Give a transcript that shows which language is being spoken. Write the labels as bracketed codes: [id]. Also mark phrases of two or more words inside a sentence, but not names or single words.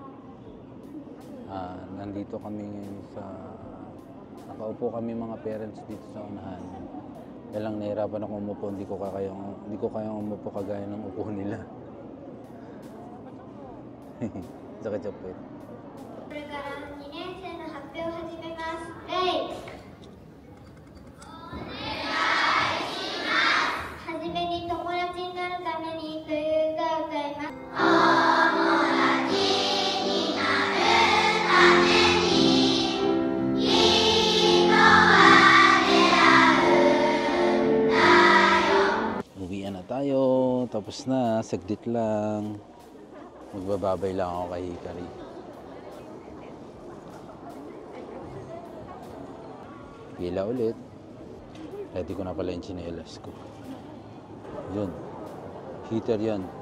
[tl] Nandito kami nakaupo kami mga parents dito sa unahan. Kaya lang nahirapan ako umupo, hindi ko kayang umupo kagaya ng upo nila. Sakit siya po eh. [ja] これから2年生の発表を始めます。礼。はじめに友達になるためにという歌を歌います。友達になるためにきっと出会うんだよ。 [tl] Uwian na tayo. Tapos na. Saglit lang. Magbababay lang ako kay Hikari. Pila ulit. Ready ko na pala yung tsinelas ko. Yun. Heater yan.